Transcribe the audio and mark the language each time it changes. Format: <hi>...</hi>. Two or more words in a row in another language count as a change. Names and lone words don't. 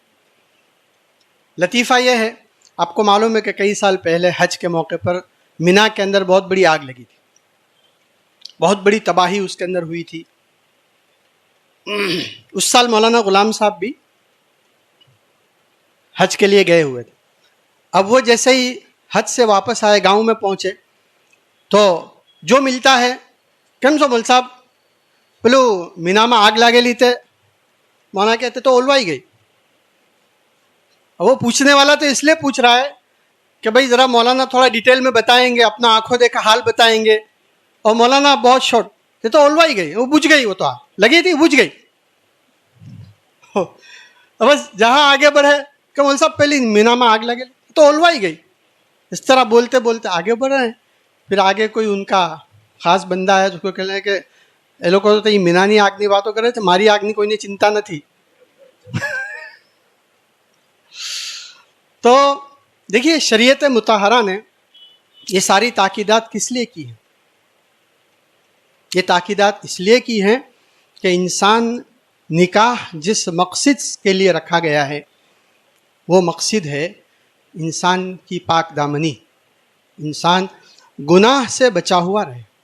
<ur>لطیفہ یہ ہے، آپ کو معلوم ہے کہ کئی سال پہلے حج کے موقع پر مینا کے اندر بہت بڑی آگ لگی تھی، بہت بڑی تباہی اس کے اندر ہوئی تھی. اس سال مولانا غلام صاحب بھی حج کے لیے گئے ہوئے تھے. اب وہ جیسے ہی حج سے واپس آئے، گاؤں میں پہنچے تو جو ملتا ہے</ur> <gu>કેમ છો મોલ સાહેબ પેલું મીનામાં આગ લાગેલી તે</gu> <ur>مولانا کہتے تو اولوائی گئی. وہ پوچھنے والا تو اس لیے پوچھ رہا ہے کہ بھائی ذرا مولانا تھوڑا ڈیٹیل میں بتائیں گے, اپنا آنکھوں دیکھا حال بتائیں گے, اور مولانا بہت شارٹ, یہ تو اولوائی گئی, وہ بجھ گئی, وہ تو لگی تھی بجھ گئی. بس جہاں آگے بڑھے کہ مول صاحب پہلی مینا میں آگ لگے تو اولوائی گئی. اس طرح بولتے بولتے آگے بڑھ رہے ہیں. پھر آگے کوئی ان کا خاص بندہ ہے جس کو کہہ رہے ہیں کہ</ur> <gu>એ લોકો તો એ મીનાની આગની વાતો કરે છે, મારી આગની કોઈને ચિંતા નથી.</gu> <ur>تو دیکھیے شریعت مطہرہ نے یہ ساری تاکیدات کس لیے کی ہیں؟ یہ تاکیدات اس لیے کی ہیں کہ انسان نکاح جس مقصد کے لیے رکھا گیا ہے وہ مقصد ہے انسان کی پاک دامنی, انسان گناہ سے بچا ہوا رہے.</ur>